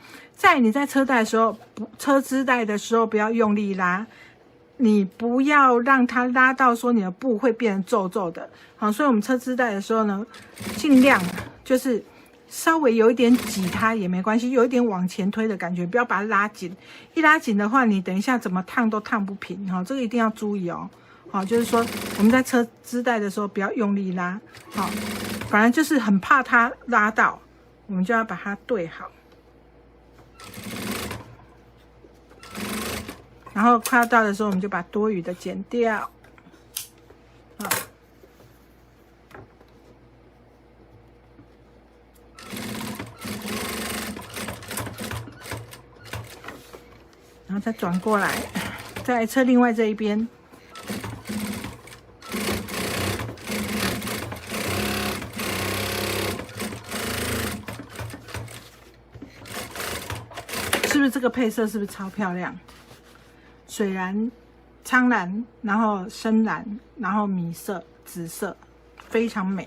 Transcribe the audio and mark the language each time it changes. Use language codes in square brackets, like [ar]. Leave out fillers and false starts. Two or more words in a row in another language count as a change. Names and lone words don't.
[zh] 你在車帶的時候，車織帶的時候不要用力拉，你不要讓它拉到說你的布會變成皺皺的。好，所以我們車織帶的時候呢，盡量就是稍微有一點擠它也沒關係，有一點往前推的感覺，不要把它拉緊。一拉緊的話，你等一下怎麼燙都燙不平。好，這個一定要注意哦。好，就是說我們在車織帶的時候不要用力拉。好，反正就是很怕它拉到，我們就要把它對好。然後快要到的时候，我們就把多余的剪掉。好，然后再轉過來，再來車另外這一邊。是不是這個配色是不是超漂亮？水藍、蒼藍，然後深藍，然後米色、紫色，非常美。